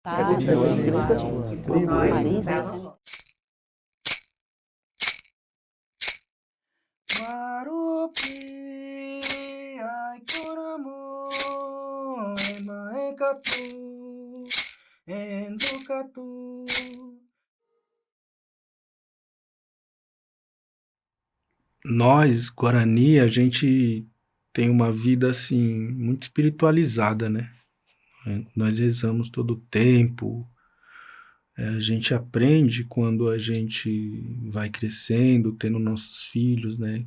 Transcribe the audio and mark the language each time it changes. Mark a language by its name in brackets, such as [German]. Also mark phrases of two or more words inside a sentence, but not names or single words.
[Portuguese] Tá, Continua, esse continua. continua. Paris, né? [Guarani] Marupi, ai kuramo, emaekatu, endukatu. [Portuguese] Nós, Guarani, a gente tem uma vida assim muito espiritualizada, né? Nós rezamos todo o tempo. A gente aprende quando a gente vai crescendo, tendo nossos filhos, né?